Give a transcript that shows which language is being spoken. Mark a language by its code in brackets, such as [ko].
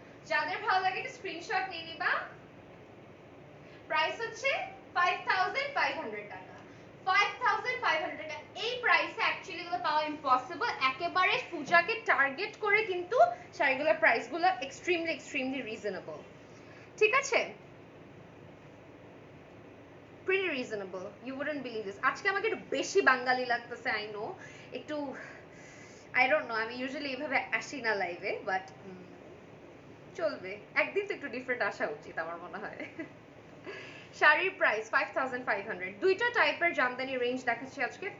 [bn] যাদের ভালো লাগে একটা স্ক্রিনশট নিয়ে নিবা। প্রাইস হচ্ছে 5500 টাকা, 5500 টাকা। এই প্রাইসে অ্যাকচুয়ালি এগুলো পাওয়া ইম্পসিবল, একেবারে পূজাকে টার্গেট করে কিন্তু শাড়িগুলোর প্রাইসগুলো এক্সট্রিমলি রিজনেবল, ঠিক আছে? [en] pretty reasonable, you wouldn't believe this. [bn] আজকে আমাকে একটু বেশি বাঙালি লাগতেছে, [en] I know, [bn] একটু [en] I don't know, [bn] আমি ইউজুয়ালি এইভাবে আসি না লাইভে, বাট চলবে, একদিন তো একটু ডিফারেন্ট আসা উচিত আমার মনে হয়। শাড়ির প্রাইস 5500, দুইটা টাইপের জামদানি রেঞ্জ দেখাচ্ছি আজকে।